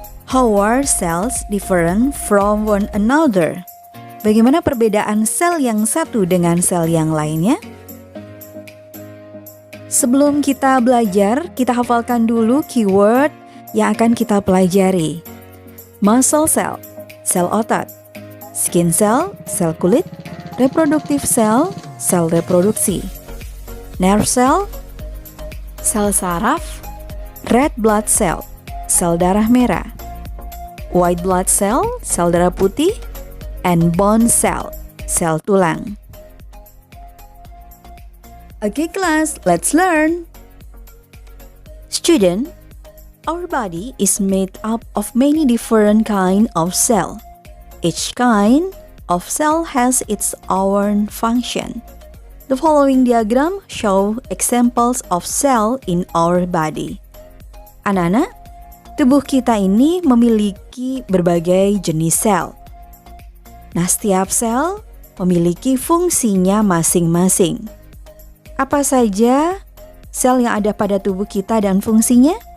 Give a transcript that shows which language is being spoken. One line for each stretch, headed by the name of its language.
English: How are cells different from one another?
Indonesian: Bagaimana perbedaan sel yang satu dengan sel yang lainnya? Sebelum kita belajar, kita hafalkan dulu keyword yang akan kita pelajari. Muscle cell, sel otot. Skin cell, sel kulit. Reproductive cell, sel reproduksi. Nerve cell, sel saraf. Red blood cell, sel darah merah. White blood cell, sel darah putih.
English: And bone cell, sel tulang. Okay, class, let's learn. Student, our body is made up of many different kinds of cells. Each kind of cell has its own function. The following diagram show examples of cell in our body.
Indonesian: Anak-anak, tubuh kita ini memiliki berbagai jenis sel. Nah, setiap sel memiliki fungsinya masing-masing. Apa saja sel yang ada pada tubuh kita dan fungsinya?